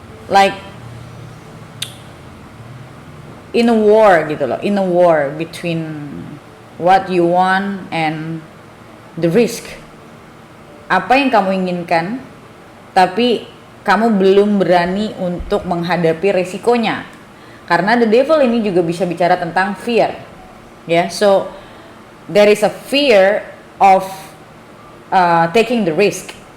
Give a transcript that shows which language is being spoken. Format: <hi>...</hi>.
<en>Like in a war</en> <id>gitu loh,</id> <en>in a war between what you want and the risk.</en> <id>Apa yang kamu inginkan tapi kamu belum berani untuk menghadapi resikonya. Karena The Devil ini juga bisa bicara tentang fear.</id> <en>Ya, so there is a fear of taking the risk.</en>